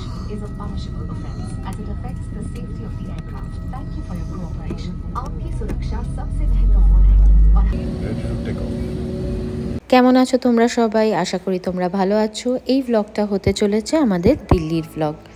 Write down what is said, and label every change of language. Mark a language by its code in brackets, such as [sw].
[en] is a punishable offence as it affects the safety of the aircraft. Thank you for your cooperation. [hi] आपकी सुरक्षा सबसे महत्वपूर्ण है और [bn] কেমন আছো তোমরা সবাই? আশা করি তোমরা ভালো আছো। এই ব্লগটা হতে চলেছে আমাদের দিল্লির ব্লগ।